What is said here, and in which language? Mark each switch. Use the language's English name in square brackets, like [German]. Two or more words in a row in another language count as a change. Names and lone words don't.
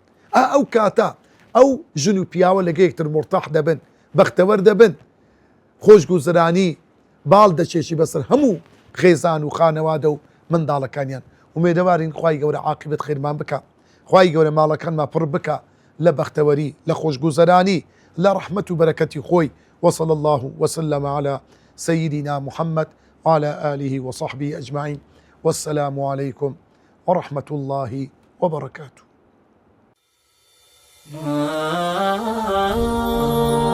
[Central Kurdish] ئەو کاتە ئەو ژن و پیاوە لەگە یەکتر مرتاح دەبن بەختەوەر دەبن خۆشگوزرانی باڵ دەچێشی بەسەر هەموو خێزان و خانەوادە و منداڵەکانیان ومێدەوارین خوای گەورە عاقبەت خێرمان بکە خوای گەورە ماڵەکانمان پڕ بکە لە بەختەوەری لە خۆشگوزەرانی لە ڕەحمەت و بەرەکەتی خۆی [Arabic] وصلى الله وسلم على سيدنا محمد وعلى آله وصحبه أجمعين والسلام عليكم ورحمة الله وبركاته